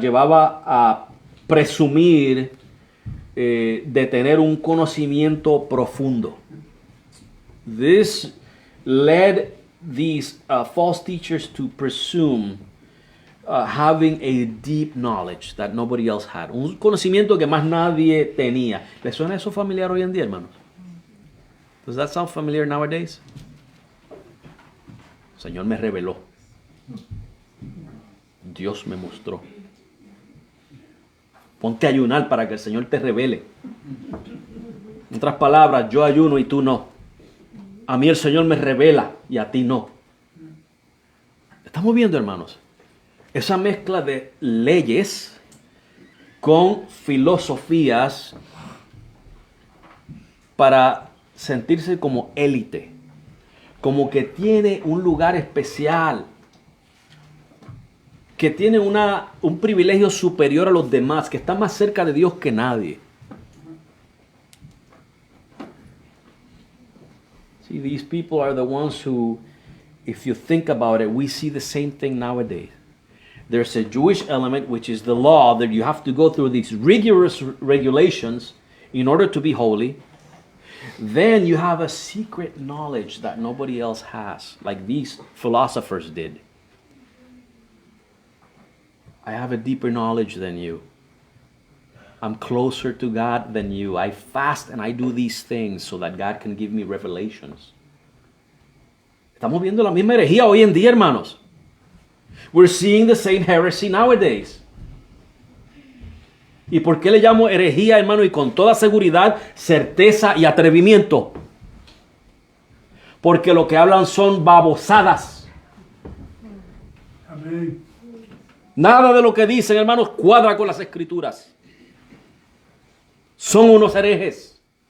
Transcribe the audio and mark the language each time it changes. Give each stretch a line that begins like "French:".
Spanish: Llevaba a presumir de tener un conocimiento profundo.
English: This led these false teachers to presume having a deep knowledge that nobody else had.
Spanish: Un conocimiento que más nadie tenía. ¿Les suena eso familiar hoy en día, hermanos?
English: Does that sound familiar nowadays?
Spanish: El Señor me reveló. Dios me mostró. Ponte a ayunar para que el Señor te revele. En otras palabras, yo ayuno y tú no. A mí el Señor me revela y a ti no. Estamos viendo, hermanos, esa mezcla de leyes con filosofías para sentirse como élite, como que tiene un lugar especial, que tiene un privilegio superior a los demás, que está más cerca de Dios que nadie.
English: See, these people are the ones who, if you think about it, we see the same thing nowadays. There's a Jewish element, which is the law, that you have to go through these rigorous regulations in order to be holy. Then you have a secret knowledge that nobody else has, like these philosophers did. I have a deeper knowledge than you. I'm closer to God than you. I fast and I do these things so that God can give me revelations.
Spanish: Estamos viendo la misma herejía hoy en día, hermanos.
English: We're seeing the same heresy nowadays.
Spanish: ¿Y por qué le llamo herejía, hermano? Y con toda seguridad, certeza y atrevimiento. Porque lo que hablan son babosadas. Amén. Nada de lo que dicen, hermanos, cuadra con las escrituras. Son unos herejes.